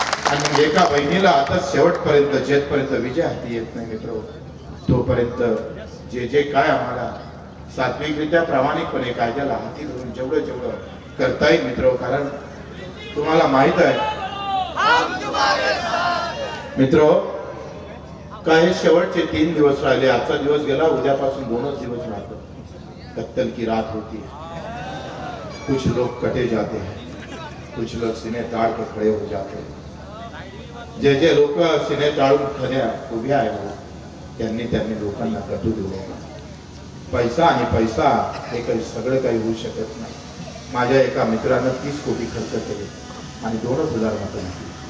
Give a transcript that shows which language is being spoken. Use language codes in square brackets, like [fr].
[mr] आणि एका बहिणीला आता शेवटपर्यंत जेथपर्यंत विजय हाती येत नाही मित्र, तोपर्यंत जे जे काय आम्हाला सात्विकरित्या प्रामाणिकपणे कायद्याला हाती धरून जेवढं जेवढं करता येईल मित्र, कारण तुम्हाला माहित आहे मित्र, काय शेवटचे 3 दिवस राहिले. आजचा दिवस गेला, उद्यापासून 2च दिवस राहतो. [hi] कत्तल की रात होती है. कुछ लोग कटे जाते हैं, कुछ लोग सीने ताड़ के खड़े हो जाते हैं. [mr] जे जे लोक सीने ताळून खऱ्या उभ्या आहेत त्यांनी लोकांना कटू दिले. पैसा आणि पैसा हे काही सगळं काही होऊ शकत नाही. माझ्या एका मित्रानं 30 कोटी खर्च केले आणि 2,000 मतं मागली.